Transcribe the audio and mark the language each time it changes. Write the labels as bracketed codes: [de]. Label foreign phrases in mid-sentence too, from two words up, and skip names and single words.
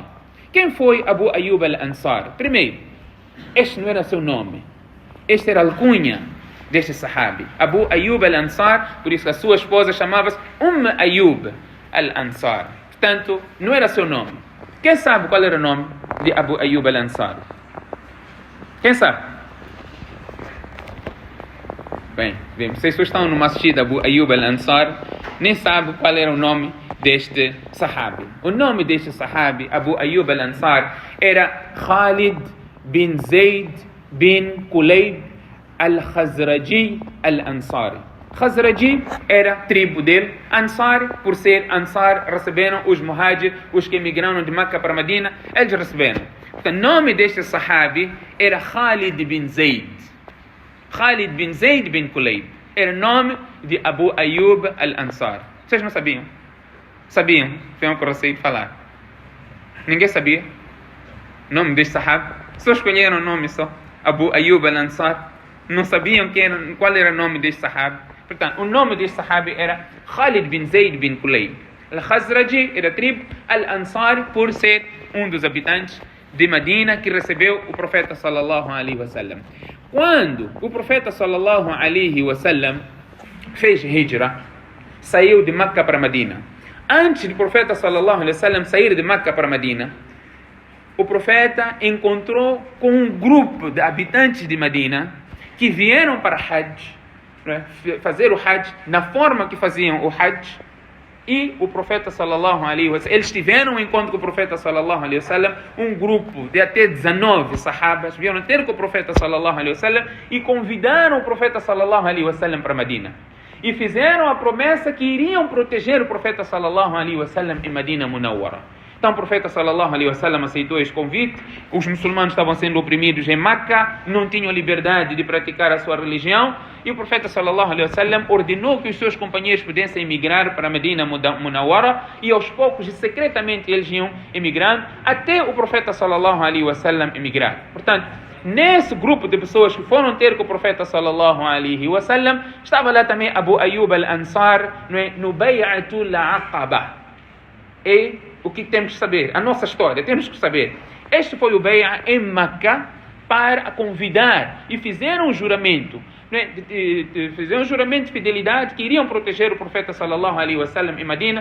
[pt] Quem foi Abu Ayyub al-Ansari? Primeiro, este não era seu nome, este era a alcunha deste sahabi, Abu Ayyub al-Ansar, por isso a sua esposa chamava-se Ayyub al-Ansar. Portanto, não era seu nome. Quem sabe qual era o nome de Abu Ayyub al-Ansar? Quem sabe? Bem, vocês estão numa assistida Abu Ayyub al-Ansar, nem sabem qual era o nome deste sahabi. O nome deste sahabi, Abu Ayyub al-Ansar, era Khalid bin Zayd bin Kulayb al-Khazraji al-Ansari. Khazraji era a tribo dele. Ansari, por ser Ansar, receberam os muhajir, os que emigraram de Meca para Medina, eles receberam. Então, o nome deste sahabi era Khalid bin Zayd. Khalid bin Zayd bin Kulayb. Era o nome de Abu Ayyub al-Ansar. Vocês não sabiam? Sabiam? Foi um que eu recebi de falar. Ninguém sabia o nome deste sahabi. Só escolheram o nome só. Abu Ayyub al-Ansar. não sabiam qual era o nome deste sahabi. Portanto, o nome deste sahabi era Khalid bin Zayd bin Kulayb. Al-Khazraji era tribo, Al-Ansari por ser um dos habitantes de Medina que recebeu o profeta [ar] صلى الله عليه وسلم. [pt] Quando o profeta [ar] صلى الله عليه وسلم [pt] fez hijra, saiu de Meca para Medina. Antes do profeta [ar] صلى الله عليه وسلم [pt] sair de Meca para Medina, o profeta encontrou com um grupo de habitantes de Medina que vieram para Hajj, fazer o Hajj na forma que faziam o Hajj. E o profeta [ar] صلى الله عليه وسلم, [pt] eles tiveram um encontro com o profeta [ar] صلى الله عليه وسلم, [pt] um grupo de até 19 sahabas vieram ter com o profeta [ar] صلى الله عليه وسلم [pt] e convidaram o profeta [ar] صلى الله عليه وسلم [pt] para Medina. E fizeram a promessa que iriam proteger o profeta [ar] صلى الله عليه وسلم [pt] em Medina Munawwara. Então o profeta [ar] صلى الله عليه وسلم [pt] aceitou este convite. Os muçulmanos estavam sendo oprimidos em Meca, não tinham liberdade de praticar a sua religião, e o profeta [ar] صلى الله عليه وسلم [pt] ordenou que os seus companheiros pudessem emigrar para Medina Munawwara, e aos poucos, secretamente, eles iam emigrando até o profeta [ar] صلى الله عليه وسلم [pt] emigrar. Portanto, nesse grupo de pessoas que foram ter com o profeta [ar] صلى الله عليه وسلم, [pt] estava lá também Abu Ayyub al-Ansar no Bay'atul Aqaba. E o que temos que saber? A nossa história, temos que saber. Este foi o Bay'a em Meca para convidar, e fizeram um juramento, fizeram um juramento de fidelidade que iriam proteger o profeta [ar] صلى الله عليه وسلم [pt] em Medina.